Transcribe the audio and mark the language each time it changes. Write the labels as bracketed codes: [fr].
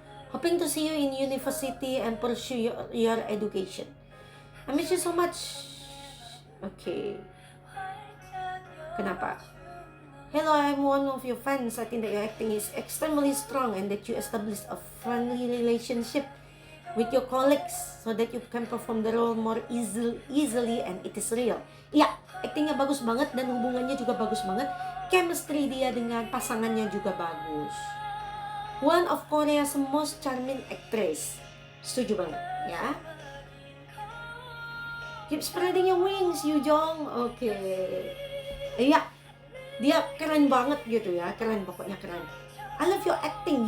[en] Hoping to see you in university and pursue your education. I miss you so much. [id] Oke. Kenapa? [en] Hello, I'm one of your fans. I think that your acting is extremely strong and that you established a friendly relationship with your colleagues so that you can perform the role more easily and it is real. [id] Ya, aktingnya bagus banget dan hubungannya juga bagus banget. Chemistry dia dengan pasangannya juga bagus. [en] One of Korea's most charming actress. [id] Setuju banget, ya. [en] Keep spreading your wings, Yoo Jong. [id] Oke. Iya, dia keren banget gitu ya. Keren, pokoknya keren. [en] I love your acting.